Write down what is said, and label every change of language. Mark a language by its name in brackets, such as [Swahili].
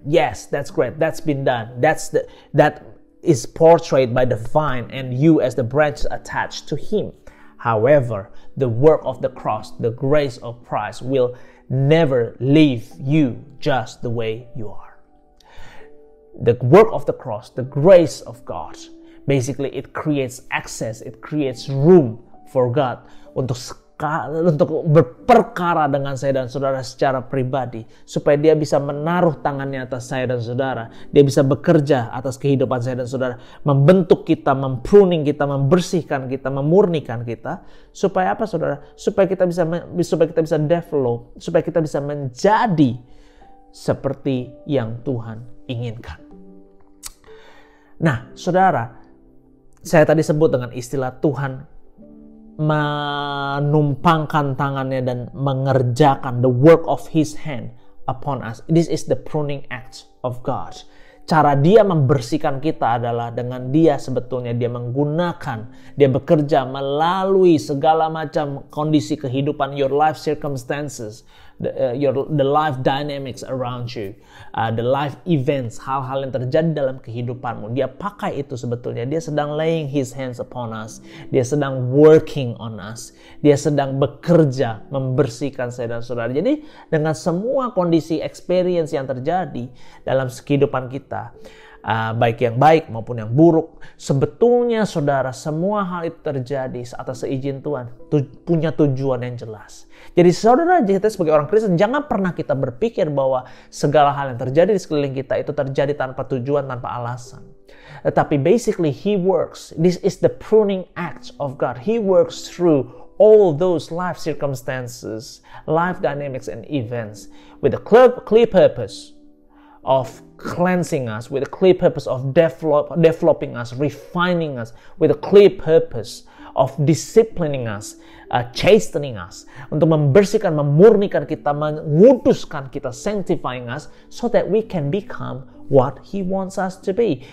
[English] Yes, that's great, that's been done. That is portrayed by the vine and you as the branch attached to him. However, the work of the cross, the grace of Christ will never leave you just the way you are. The work of the cross, the grace of God, basically it creates access, it creates room for God [Indonesian] untuk berperkara dengan saya dan saudara secara pribadi, supaya dia bisa menaruh tangannya atas saya dan saudara, dia bisa bekerja atas kehidupan saya dan saudara, membentuk kita, mempruning kita, membersihkan kita, memurnikan kita, supaya apa saudara? Supaya kita bisa develop, supaya kita bisa menjadi seperti yang Tuhan inginkan. Nah, saudara, saya tadi sebut dengan istilah Tuhan menumpangkan tangannya dan mengerjakan [English] the work of his hand upon us. This is the pruning act of God. [Indonesian] Cara dia membersihkan kita adalah dengan dia menggunakan, dia bekerja melalui segala macam kondisi kehidupan, [English] your life circumstances, the life dynamics around you, the life events, [Indonesian] hal-hal yang terjadi dalam kehidupanmu. Dia pakai itu sebetulnya. Dia sedang [English] laying his hands upon us. [Indonesian] Dia sedang [English] working on us. [Indonesian] Dia sedang bekerja membersihkan saya dan saudara. Jadi dengan semua kondisi experience yang terjadi dalam kehidupan kita, baik yang baik maupun yang buruk, sebetulnya saudara, semua hal itu terjadi atas seizin Tuhan, punya tujuan yang jelas. Jadi saudara, kita sebagai orang Kristen jangan pernah kita berpikir bahwa segala hal yang terjadi di sekeliling kita itu terjadi tanpa tujuan, tanpa alasan. [English] Tetapi basically he works. This is the pruning act of God. He works through all those life circumstances, life dynamics and events with a clear purpose of cleansing us, with a clear purpose of developing us, refining us, with a clear purpose of disciplining us, chastening us, [Indonesian] untuk membersihkan, memurnikan kita, menguduskan kita, [English] sanctifying us, so that we can become what he wants us to be.